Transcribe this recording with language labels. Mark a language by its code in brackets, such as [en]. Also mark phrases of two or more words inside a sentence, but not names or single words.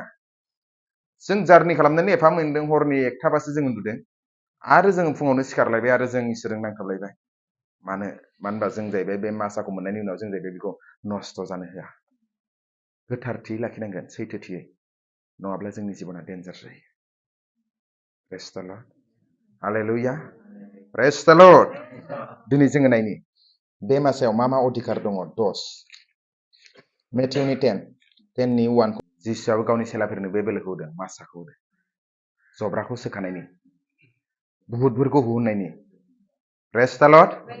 [brx] जों जार्नि खालामनानै एफा मोनदों, हरनि 1टाबासो जों उन्दुदों, आरो जों फुङावनो सिखारलायबाय आरो जों इसोरजों नांथाबलायबाय। मानो होनबा जों जाहैबाय बे मासाखौ मोननायनि उनाव जों जाहैबाय बेखौ नस्थ' जानो होआ। गोथारथियै लाखिनांगोन, सैथोथियै, नङाब्ला जोंनि जिबना डेन्जार जायो। [en] praise the Lord, हालेलुया, praise the Lord. [brx] दिनै जोङो नायनि बे मासायाव मा मा अधिकार दङ। 10 मेथ्युनि 10:10नि 1 जिसुआबो गावनि सेलाफोरनो बे बोलोखौ होदों, मासाखौ होदों, जब्राखौ सोखानायनि, बुहुतफोरखौ हुहुननायनि। [en] praise the Lord.